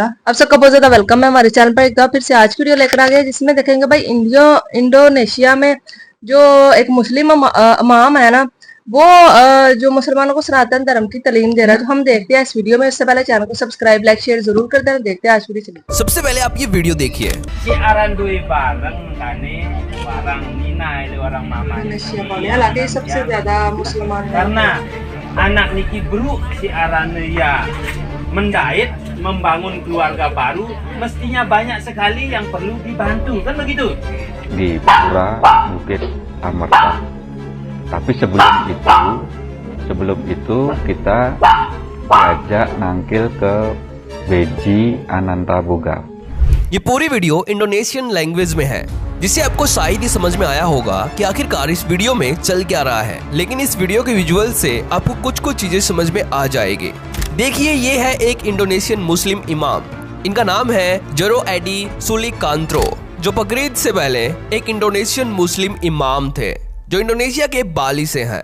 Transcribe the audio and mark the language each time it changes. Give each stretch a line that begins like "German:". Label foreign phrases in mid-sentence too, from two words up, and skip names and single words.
Hindi: आप सबका बहुत ज्यादा वेलकम है हमारे चैनल पर। एक बार फिर से आज की वीडियो लेकर आ गए जिसमें देखेंगे भाई इंडोनेशिया में जो एक मुस्लिम इमाम है ना, वो जो मुसलमानों को सनातन धर्म की तालीम दे रहा है। तो हम देखते हैं इस वीडियो में। इससे पहले चैनल को
English: subscribe, like, share
Hindi: जरूर कर देना। देखते हैं आज वीडियो चलिए। सबसे पहले आप ये वीडियो देखिए। हालांकि सबसे ज्यादा मुसलमान
Indonesian: anak Niki Bru si Aranaya mendait membangun keluarga baru, mestinya banyak sekali yang perlu dibantu, kan begitu? Di Pura Bukit Amerta. Tapi sebelum itu kita diajak nangkil ke Beji Ananta Boga.
Hindi: ये पूरी वीडियो
English: Indonesian language
Hindi: में है, जिससे आपको शायद ही समझ में आया होगा कि आखिरकार इस वीडियो में चल क्या रहा है। लेकिन इस वीडियो के विजुअल से आपको कुछ चीजें समझ में आ जाएगी। देखिए, ये है एक
English: Indonesian Muslim
Hindi: इमाम। इनका नाम है जरो एडी सुलिकांत्रो, जो बकरीद से पहले एक
English: Indonesian Muslim
Hindi: इमाम थे, जो इंडोनेशिया के बाली से हैं।